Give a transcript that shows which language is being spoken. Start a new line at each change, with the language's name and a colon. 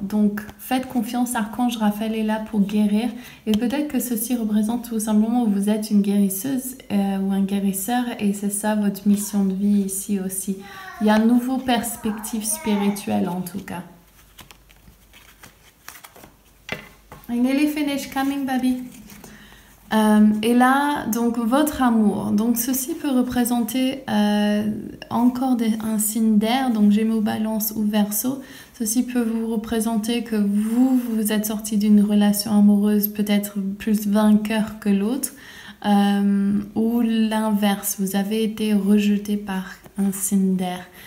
French: Donc, faites confiance, Archange Raphaël est là pour guérir. Et peut-être que ceci représente tout simplement que vous êtes une guérisseuse ou un guérisseur, et c'est ça votre mission de vie ici aussi. Il y a une nouvelle perspective spirituelle en tout cas.
English: I'm nearly finished, coming baby.
French: Et là, donc votre amour. Donc ceci peut représenter encore un signe d'air, donc Gémeaux, Balance ou Verseau. Ceci peut vous représenter que vous êtes sorti d'une relation amoureuse peut-être plus vainqueur que l'autre, ou l'inverse, vous avez été rejeté par un signe d'air.